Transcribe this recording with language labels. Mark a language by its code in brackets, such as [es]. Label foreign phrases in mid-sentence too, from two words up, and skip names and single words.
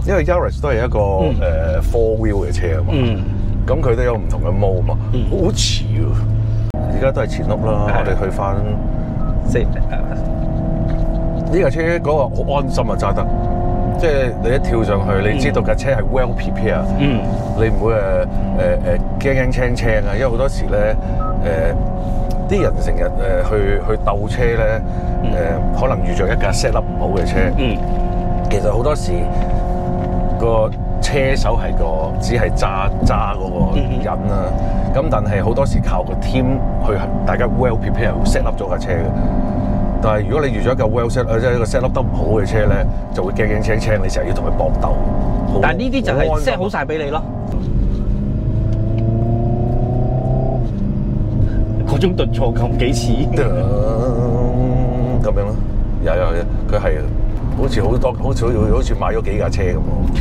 [yue] 因為 Yaris 都係一個4 wheel 嘅車啊嘛，咁佢都有唔同嘅模嘛，好似喎。而家都係前轆啦，我哋去翻呢架車嗰個好安心啊，揸得。即係你一跳上去，你知道架車係 [en] well prepared， [yue] 你唔會驚青青啊！因為好多時咧啲人成日去鬥車咧，可能遇着一架 [en] set up [yue] 唔好嘅車，其實好多時個車手係只係揸嗰個人啦，咁但係好多時靠個 team 去大家 [en] well prepared set up [yue] 咗架車嘅。但係如果你遇咗一架 [en] well set， [yue] 即係一個 [en] set up [yue] 得唔好嘅車咧，就會驚青青，你成日要同佢搏鬥。但係呢啲就係 set 好晒俾你咯。嗰種頓挫咁幾次咁樣咯，有，佢係好似買咗幾架車咁咯。